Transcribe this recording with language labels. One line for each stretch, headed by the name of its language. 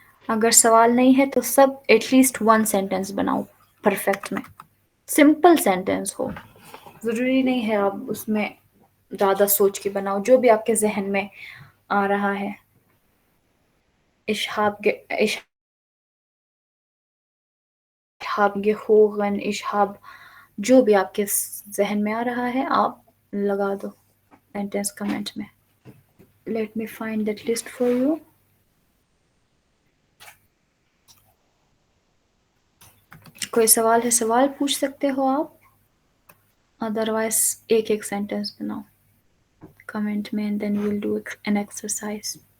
Hindi: अगर सवाल नहीं है तो सब एटलीस्ट 1 सेंटेंस बनाओ परफेक्ट में, सिंपल सेंटेंस हो, ज़रूरी नहीं है आप उसमें ज़्यादा सोच के बनाओ, जो भी आपके जहन में आ रहा है।
German: Ich habe gehoren, ich habe,
Hindi: जो भी आपके जहन में आ रहा है आप लगा दो सेंटेंस कमेंट में।
English: Let me find that list for you.
Hindi: कोई सवाल है, सवाल पूछ सकते हो आप, अदरवाइज एक एक सेंटेंस बनाओ कमेंट में
English: and then we'll do an exercise.